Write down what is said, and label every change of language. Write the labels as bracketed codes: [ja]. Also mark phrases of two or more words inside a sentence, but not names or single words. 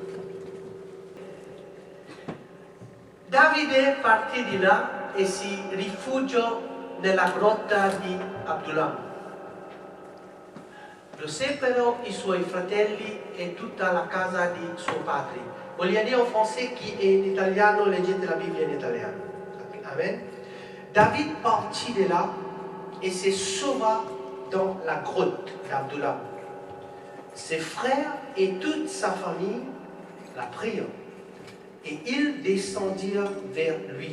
[it] Davide partì di là e si rifugiò nella grotta di Adullam. Lo seppero i suoi fratelli e tutta la casa di suo padre. Voglio dire [fr] en français, qui est en [it] italiano, leggete la Bibbia in italiano. Amen. [fr] David partit de là et se sauva dans la grotte d'Adullam. Ses frères et toute sa famille la prirent et ils descendirent vers lui.